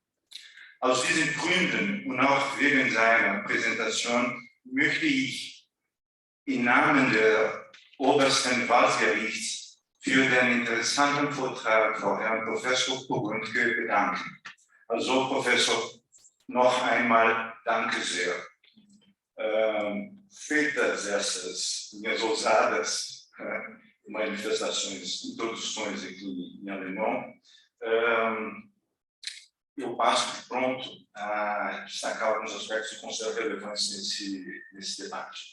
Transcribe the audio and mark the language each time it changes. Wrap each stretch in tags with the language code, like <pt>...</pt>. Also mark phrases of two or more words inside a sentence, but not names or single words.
<de>Aus diesen Gründen und auch wegen seiner Präsentation möchte ich im Namen der obersten Wahlgerichts für den interessanten Vortrag Frau Herrn Professor Burgundke bedanken. Also Professor, noch einmal danke sehr.</de> <pt>Feitas essas minhas ousadas manifestações, introduções aqui em alemão, eu passo de pronto a destacar alguns aspectos que considero relevantes nesse debate.</pt>